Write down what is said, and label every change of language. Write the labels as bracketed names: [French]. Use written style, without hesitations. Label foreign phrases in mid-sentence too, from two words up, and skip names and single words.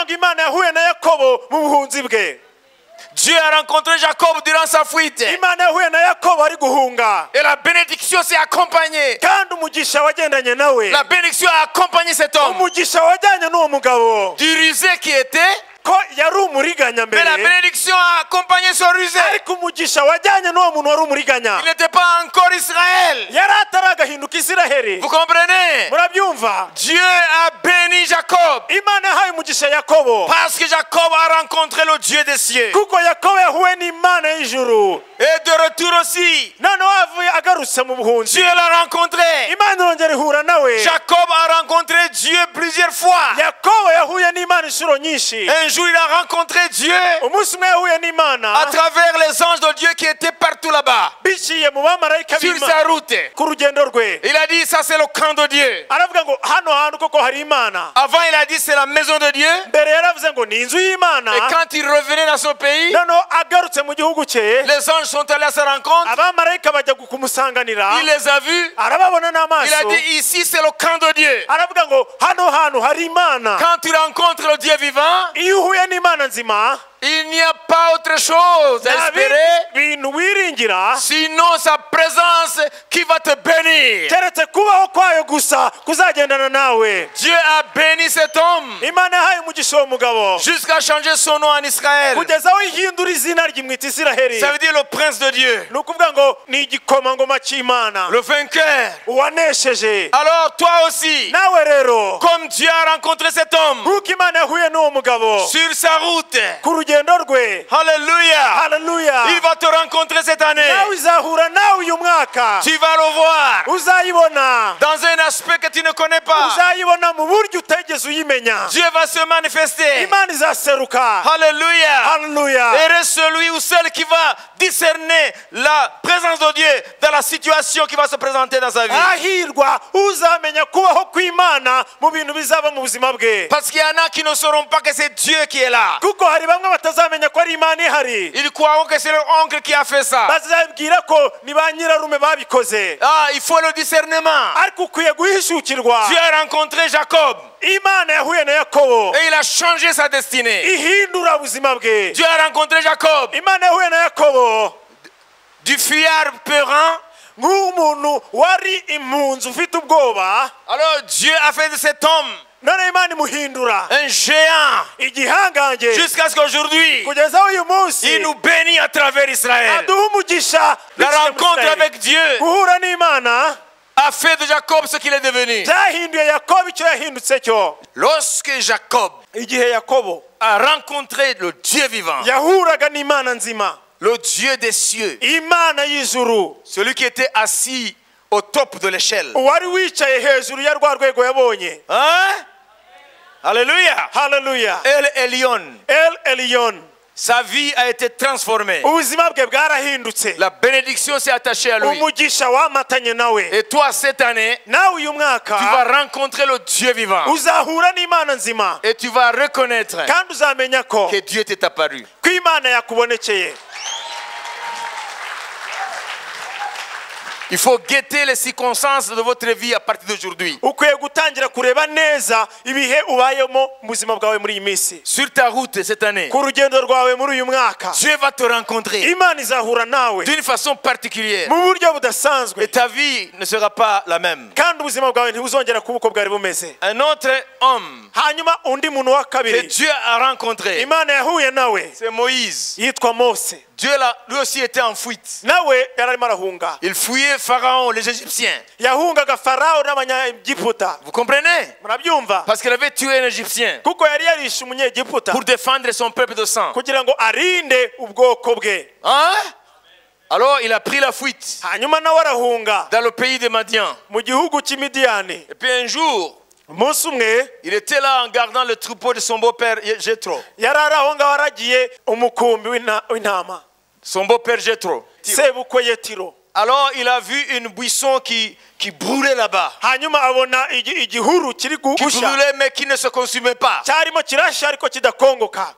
[French] Dieu a rencontré Jacob durant sa fuite. Et la bénédiction s'est accompagnée. La bénédiction a accompagné cet homme. Du rusé qui était, [Kinyarwanda] ko yari umuriganya [French] Mais la [Kinyarwanda] mbere [French] bénédiction a accompagné son rusé. [Kinyarwanda] ariko umugisha wajyanye n'uwo muntu wari umuriganya [French] Il n'était pas encore Israël. [Kinyarwanda] yari ataragahinduka Isiraheli. [French] Vous comprenez? [Kinyarwanda] Murabyumva? [French] Dieu a béni Jacob. [Kinyarwanda] Imana yahaye umugisha Yakobo [French] Parce que Jacob a rencontré le Dieu des cieux. [Kinyarwanda] kuko Yakobo yahuye n'Imana y'ijuru. [French] Et de retour aussi, [Kinyarwanda] noneho avuye agarutse mu buhunzi [French] Dieu l'a rencontré. [Kinyarwanda] Imana irongera ihura nawe. [French] Jacob a rencontré Dieu plusieurs fois. [Kinyarwanda] Yakobo yahuye n'Imana inshuro nyinshi. [French] Un jour, il a rencontré Dieu [Kinyarwanda] umunsi umwe yahuye n'Imana [French] à travers les anges de Dieu qui étaient partout là-bas, [Kinyarwanda] biciye mu bamarayika [French] sur [Kinyarwanda] b'Imana [French] sa route. [Kinyarwanda] ku rugendo rwe. [French] Il a dit, ça c'est le camp de Dieu. [Kinyarwanda] aravuga ngo hano hantu koko hari Imana. [French] Avant, il a dit, c'est la maison de Dieu. [Kinyarwanda] mbere yaravuze ngo ni inzu y'Imana. [French] Et quand il revenait dans son pays, [Kinyarwanda] noneho agarutse mu gihugu cye [French] les anges sont allés à sa rencontre. [Kinyarwanda] abamarayika bajya kumusanganira. [French] Il les a vus. [Kinyarwanda] arababona [French] Il a [Kinyarwanda] n'amaso. [French] dit, ici c'est le camp de Dieu. [Kinyarwanda] aravuga ngo hano hantu hari Imana. [French] Quand tu rencontres le Dieu vivant, [Kinyarwanda] iyo uhuye n'Imana nzima [French] il n'y a pas autre chose à espérer, [Kinyarwanda] bintu wiringira [French] sinon sa présence qui va te bénir. [Kinyarwanda] keretse kubaho kwayo gusa kuzagendana nawe. [French] Dieu a béni cet homme [Kinyarwanda] Imana yahaye umugisha uwo mugabo [French] jusqu'à changer son nom en Israël. [Kinyarwanda] kugeza aho ihindura izina ryimwita Isiraheli. [French] Ça veut dire le prince de Dieu, [Kinyarwanda] ni ukuvuga ngo ni igikomangoma cy'Imana [French] le vainqueur. [Kinyarwanda] uwanesheje. [French] Alors toi aussi, [Kinyarwanda] nawe rero [French] comme Dieu a rencontré cet homme [Kinyarwanda] nk'uko Imana yahuye n'uwo mugabo [French] sur sa route, [Kinyarwanda] ku rugendo rwe. [French] alléluia, [Kinyarwanda] haleluya. [French] il va te rencontrer cette année. [Kinyarwanda] nawe izahura nawe uyu mwaka. [French] Tu vas le voir [Kinyarwanda] uzayibona [French] dans un aspect que tu ne connais pas. [Kinyarwanda] uzayibona mu buryo utegeze uyimenya. [French] Dieu va se manifester. [Kinyarwanda] Imana izaseruka. [French] Alléluia. [Kinyarwanda] haleluya. [French] Et reste celui ou celle qui va discerner la présence de Dieu dans la situation qui va se présenter dans sa vie. [Kinyarwanda] ahirwa uzamenya kubaho kw'Imana mu bintu bizaba mu buzima bwe. [French] Parce qu'il y en a qui ne sauront pas que c'est Dieu qui est là. [Kinyarwanda] kuko hari bamwe batazamenya ko ari Imana ihari. [French] Ils croiront que c'est leur oncle qui a fait ça. [Kinyarwanda] bazabwira ko ni ba nyirarume babikoze. [French] Ah, il faut le discernement. [Kinyarwanda] ariko ukwiye guhishukirwa. [French] Dieu a rencontré Jacob [Kinyarwanda] Imana yahuye na Yakobo [French] et il a changé sa destinée. [Kinyarwanda] ihindura ubuzima bwe. [French] Dieu a rencontré Jacob, [Kinyarwanda] Imana yahuye na Yakobo [French] du fuyard peurant. [Kinyarwanda] nk'umuntu wari impunzi ufite ubwoba. [French] Alors Dieu a fait de cet homme [Kinyarwanda] none Imana imuhindura [French] un géant [Kinyarwanda] igihangange [French] jusqu'à ce qu'aujourd'hui, [Kinyarwanda] kugeza aho uyu munsi [French] il nous bénit à travers Israël. [Kinyarwanda] aduha umugisha. [French] La [Kinyarwanda] biciye mu [French] rencontre [Kinyarwanda] Isiraheli. [French] avec Dieu [Kinyarwanda] guhura n'Imana [French] a fait de Jacob ce qu'il est devenu. [Kinyarwanda] byahinduye Yakobo icyo yahindutse cyo. [French] Lorsque Jacob [Kinyarwanda] igihe Yakobo [French] a rencontré le Dieu vivant, [Kinyarwanda] yahuraga n'Imana nzima, [French] le Dieu des cieux, [Kinyarwanda] Imana y'ijuru, [French] celui qui était assis au top de l'échelle. [Kinyarwanda] wari wicaye hejuru ya rwa rwego yabonye. [French] Hein? Alléluia. [Kinyarwanda] haleluya. [French] El Elyon. [Kinyarwanda] El Elyon. [French] Sa vie a été transformée. [Kinyarwanda] ubuzima bwe bwarahindutse. [French] La bénédiction s'est attachée à lui. [Kinyarwanda] umugisha wamatanye nawe. [French] Et toi, cette année, [Kinyarwanda] nawe uyu [French] tu [Kinyarwanda] mwaka [French] vas rencontrer le Dieu vivant. [Kinyarwanda] uzahura n'Imana nzima [French] Et tu vas reconnaître [Kinyarwanda] kandi uzamenya ko [French] que Dieu t'est apparu. [Kinyarwanda] Imana yakubonekeye. [French] Il faut guetter les circonstances de votre vie à partir d'aujourd'hui. [Kinyarwanda] ukwiye gutangira kureba neza ibihe ubayemo mu buzima bwawe muri iyi minsi. [French] Sur ta route cette année, [Kinyarwanda] ku rugendo rwawe muri uyu mwaka [French] Dieu va te rencontrer [Kinyarwanda] Imana izahura nawe [French] d'une façon particulière. [Kinyarwanda] mu buryo budasanzwe [French] Et ta vie ne sera pas la même. [Kinyarwanda] kandi ubuzima bwawe ntibuzongera kuba uko bwari bumeze. [French] Un autre homme [Kinyarwanda] hanyuma undi muntu wa [French] que [Kinyarwanda] kabiri [French] Dieu a rencontré, [Kinyarwanda] Imana yahuye nawe [French] c'est Moïse. [Kinyarwanda] yitwa Mose. [French] Dieu lui aussi était en fuite. [Kinyarwanda] nawe yari arimo arahunga. [French] Il fuyait Pharaon, les Égyptiens. [Kinyarwanda] yahungaga Farawo n'abanyegiputa. [French] Vous comprenez? [Kinyarwanda] murabyumva? [French] Parce qu'il avait tué un Égyptien [Kinyarwanda] kuko yari yarishe umunyegiputa [French] pour défendre son peuple de sang. [Kinyarwanda] kugira ngo arinde ubwoko bwe. [French] Hein? Alors il a pris la fuite [Kinyarwanda] hanyuma nawe arahunga [French] dans le pays de Madian. [Kinyarwanda] mu gihugu cy'Imidiyani. [French] Et puis un jour, [Kinyarwanda] umunsi umwe [French] il était là en gardant le troupeau de son beau-père Jéthro. [Kinyarwanda] yari ari aho ngaho aragiye umukumbi w'intama. [French] Son beau-père Jéthro. [Kinyarwanda] sebukwe Yetiro. [French] Alors il a vu une buisson qui brûlait là-bas. [Kinyarwanda] hanyuma abona igihuru kiri [French] Qui [Kinyarwanda] gushya [French] brûlait mais qui ne se consumait pas. [Kinyarwanda] cyarimo kirashya ariko kidakongoka.